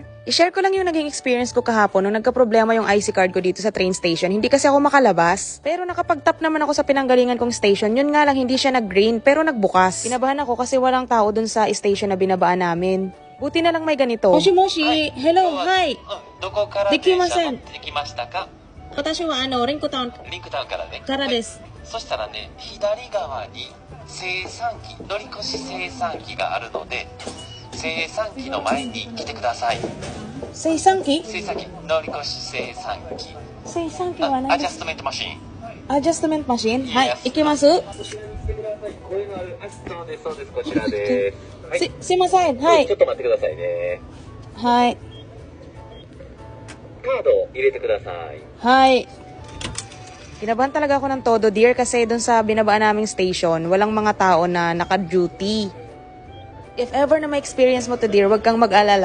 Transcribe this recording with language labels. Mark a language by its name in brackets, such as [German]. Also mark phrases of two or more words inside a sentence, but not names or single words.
[Filipino] I-share ko lang yung naging experience ko kahapon nung nagka-problema yung IC card ko dito sa train station. Hindi kasi ako makalabas. Pero nakapag-tap naman ako sa pinanggalingan kong station. Yun nga lang, hindi siya nag-green pero nagbukas. Kinabahan ako kasi walang tao dun sa station na binabaan namin. Buti na lang may ganito. [Japanese] Moshi, hello, hi. どこからできません。電車乗ってきましたか？私はリンクタウンリンクタウンからね。からです。そしたらね、左側に生産機、乗り越し生産機があるので、生産機の前に来てください。生産機生産機、乗り越し生産機。生産機は何ですか？ [English] adjustment machine. adjustment machine はい、 Yes [Japanese] 行きます。こういうのある。そうです、そうです。こちらです。はい。すいません、はいちょっと待ってくださいね。はいカードを入れてください。はい。 [Filipino] Kinabahan talaga ako ng todo dear kasi dun sa binabaan naming station, walang mga tao na naka-duty. [English] If ever [Filipino] na ma-experience mo to dear, wag kang mag-alala.